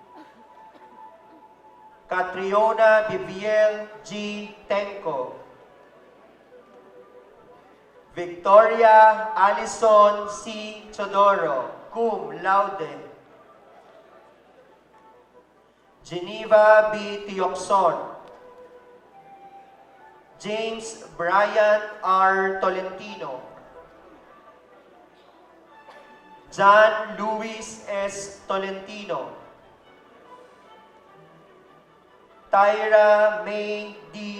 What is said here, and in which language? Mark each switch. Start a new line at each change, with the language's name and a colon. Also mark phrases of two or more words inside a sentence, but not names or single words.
English: Catriona Viviel G. Tenco, Victoria Alison C. Chodoro,
Latin: cum laude,
English: Geneva B. Tioxon, James Brian R. Tolentino, John Luis S. Tolentino, Tyra May D.